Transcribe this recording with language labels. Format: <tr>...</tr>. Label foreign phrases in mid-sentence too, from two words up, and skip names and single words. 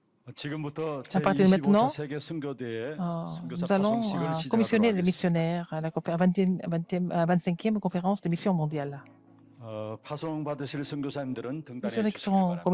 <ko>지금부터</ko> <fr>À partir de maintenant,</fr> <ko>제25차 세계 선교대회 선교사</ko> <fr>nous allons</fr> <ko>파송식을 시작하도록</ko> <fr>commissionner les</fr> <ko>하겠습니다.</ko> <fr>missionnaires à la 25e conférence des missions mondiales.</fr> <ko>파송 받으실 선교사님들은</ko> <fr>Les</fr> <ko>등단해</ko> <fr>missionnaires qui</fr> <ko>주시기</ko> <fr>seront</fr> <ko>바랍니다.</ko>